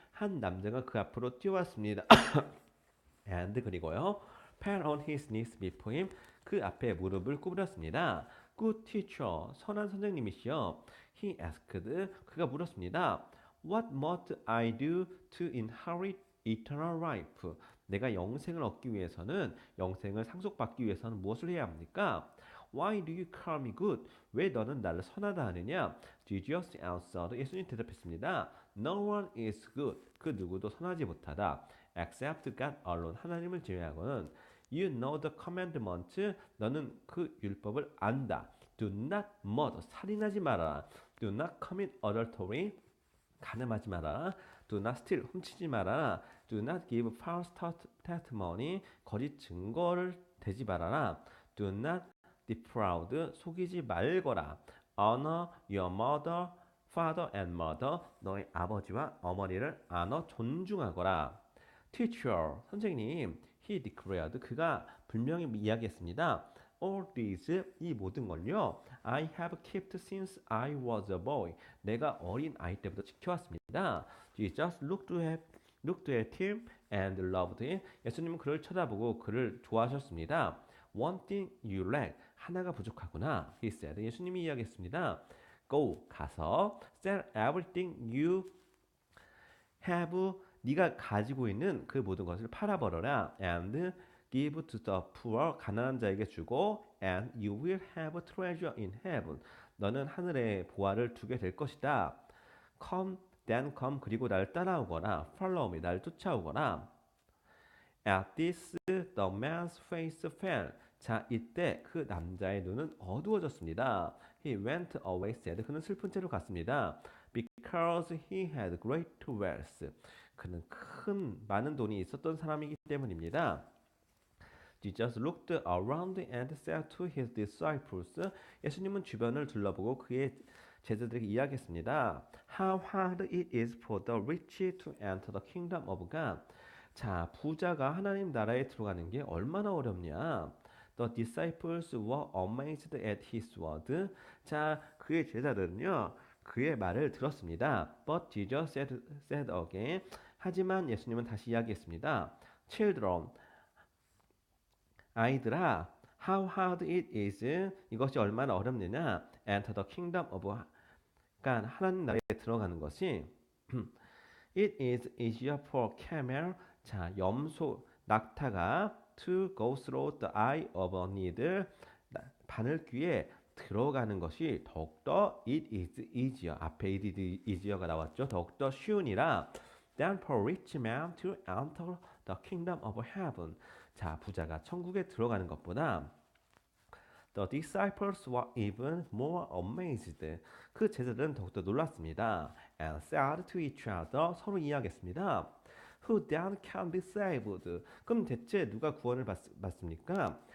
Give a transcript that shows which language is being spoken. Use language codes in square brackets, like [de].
[ko] 한 남자가 그 앞으로 뛰어왔습니다. [en] And [ko] 그리고요, [en] fell on his knees before him. [ko] 그 앞에 무릎을 구부렸습니다. [en] Good teacher, [ko] 선한 선생님이시여. [en] He asked, [ko] 그가 물었습니다. [en] What must I do to inherit eternal life? [ko] 내가 영생을 얻기 위해서는, 영생을 상속받기 위해서는 무엇을 해야 합니까? [en] Why do you call me good? [ko] 왜 너는 나를 선하다 하느냐? [en] Jesus answered, [ko] 예수님 대답했습니다. [en] No one is good. [ko] 그 누구도 선하지 못하다. [en] Except God alone. [ko] 하나님을 제외하고는 [en] You know the commandment. [ko] 너는 그 율법을 안다. [en] Do not murder. [ko] 살인하지 마라. [en] Do not commit adultery. [ko] 간음하지 마라. [en] Do not steal. [ko] 훔치지 마라. [en] Do not give false testimony. [ko] 거짓 증거를 대지 말아라. [en] Do not defraud. [ko] 속이지 말거라. [en] Honor your mother, father and mother. [ko] 너의 아버지와 어머니를 존중하거라. [en] Teacher, [ko] 선생님, [en] he declared, [ko] 그가 분명히 이야기했습니다. [en] All these, [ko] 이 모든 걸요, [en] I have kept since I was a boy. [ko] 내가 어린 아이 때부터 지켜왔습니다. [en] Jesus looked at him and loved him. [ko] 예수님은 그를 쳐다보고 그를 좋아하셨습니다. [en] One thing you lack, [ko] 하나가 부족하구나. [en] He said, [ko] 예수님이 이야기했습니다. [en] Go, [ko] 가서 [en] sell everything you have [ko] 네가 가지고 있는 그 모든 것을 팔아버려라. [en] And give to the poor. [ko] 가난한 자에게 주고. [en] And you will have treasure in heaven. [ko] 너는 하늘에 보화를 두게 될 것이다. [en] Come, then come. [ko] 그리고 나를 따라오거나. [en] Follow me. [ko] 나를 쫓아오거나. [en] At this, the man's face fell. [ko] 자, 이때 그 남자의 눈은 어두워졌습니다. [en] He went away sad. [ko] 그는 슬픈 채로 갔습니다. [en] Because he had great wealth. [ko] 그는 많은 돈이 있었던 사람이기 때문입니다. [en] Jesus looked around and said to his disciples. [ko] 예수님은 주변을 둘러보고 그의 제자들에게 이야기했습니다. [en] How hard it is for the rich to enter the kingdom of God. [ko] 자, 부자가 하나님 나라에 들어가는 게 얼마나 어렵냐. [en] The disciples were amazed at his word. [ko] 자, 그의 제자들은요, 그의 말을 들었습니다. [en] But Jesus said again. [ko] 하지만 예수님은 다시 이야기했습니다. [en] Children, [ko] 아이들아, [en] how hard it is. [ko] 이것이 얼마나 어렵느냐. [en] Enter the kingdom of God. [ko] 하나님 나라에 들어가는 것이 [en] It is easier for camel. [ko] 자, 낙타가 [en] to go through the eye of a needle. [ko] 바늘귀에 들어가는 것이 더욱더 [en] it is easier. [ko] 앞에 [en] it is easier [ko] 가 나왔죠. 더욱더 쉬우니라. [en] Than for rich man to enter the kingdom of heaven. [ko] 자, 부자가 천국에 들어가는 것보다 [en] The disciples were even more amazed. [ko] 그 제자들은 더욱더 놀랐습니다. [en] And said to each other. [ko] 서로 이야기했습니다. [en] Who then can be saved? [ko] 그럼 대체 누가 구원을 받습니까?